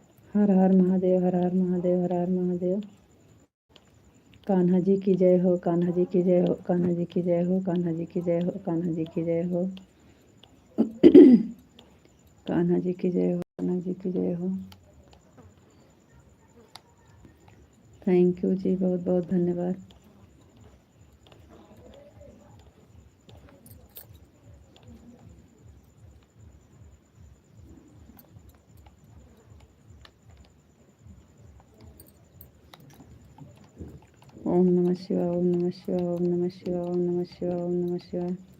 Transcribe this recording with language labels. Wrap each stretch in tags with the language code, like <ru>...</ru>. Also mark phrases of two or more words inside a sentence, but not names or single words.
<hi>हर हर महादेव, हर हर महादेव, हर हर महादेव। कान्हा जी की जय हो, कान्हा जी की जय हो, कान्हा जी की जय हो, कान्हा जी की जय हो, कान्हा जी की जय हो, कान्हा जी की जय हो, कान्हा जी की जय हो।</hi> <en>thank you</en> <hi>जी, बहुत बहुत धन्यवाद।</hi> <sa>ओम नमः शिवाय, ओम नमः शिवाय, ओम नमः शिवाय, ओम नमः शिवाय, ओम नमः शिवाय।</sa>